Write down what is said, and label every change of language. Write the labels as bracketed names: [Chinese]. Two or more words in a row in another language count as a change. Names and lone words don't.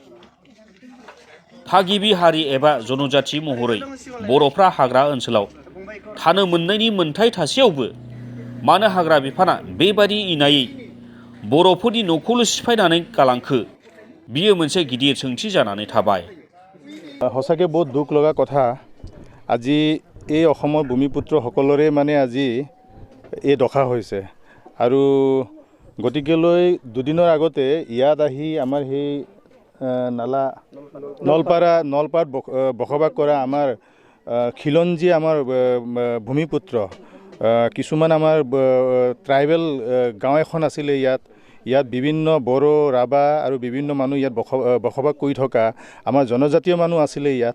[Bodo] थागिबि हारि एबा जनजाथि महरै बर'फ्रा हाग्रा ओनसोलाव थानो मोननायनि मोन्थाय थासेयावबो मानो हाग्रा बिफाना बेबादि इनायै बर'फोरनि न'खौल' सिफायनानै गालांखो, बियो मोनसे गिदिर सोंथि जानानै थाबाय। [Assamese] সঁচাকৈ বহুত দুখ লগা কথা। আজি এই অসমৰ ভূমিপুত্ৰসকলৰে মানে আজি এই দশা হৈছে। আৰু গতিকেলৈ দুদিনৰ আগতে ইয়াত আহি আমাৰ সেই নলপাৰাত বসবাস কৰা আমাৰ খিলঞ্জী আমাৰ ভূমিপুত্ৰ কিছুমান আমাৰ ট্ৰাইবেল গাঁও এখন আছিলে ইয়াত বিভিন্ন বড়ো ৰাভা আৰু বিভিন্ন মানুহ ইয়াত বসবাস কৰি থকা আমাৰ জনজাতীয় মানুহ আছিলে ইয়াত।